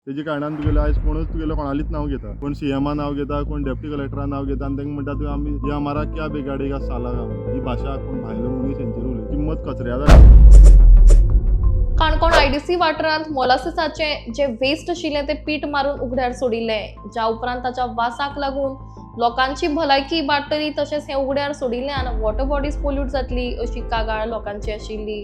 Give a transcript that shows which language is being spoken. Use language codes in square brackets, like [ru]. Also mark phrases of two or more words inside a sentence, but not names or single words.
[kok] तेजे कारणान तुगेलें आयज कोणूच तुगेलें कोणालीच नांव घेता, कोण सीएमा नांव घेता, कोण डेप्टी कलेक्टरा नांव घेता आनी तांकां म्हणटा तुवें आमी [hi] ये हमारा क्या बिगाडेगा साला [kok] ही भाशा कोण भायलो मनीस हेंचेर उलयता, किंमत कचऱ्या जाली। काणकोण आयडीसी वाठारांत मोलासिसाचे जे वेस्ट आशिल्ले ते पीठ मारून उघड्यार सोडिल्ले, ज्या उपरांत ताच्या वासाक लागून लोकांची भलायकी इबाडटली तशेंच हे उघड्यार सोडिल्ल्यान [en] water bodies [kok] पोल्यूट जातली अशी कागाळ लोकांची आशिल्ली।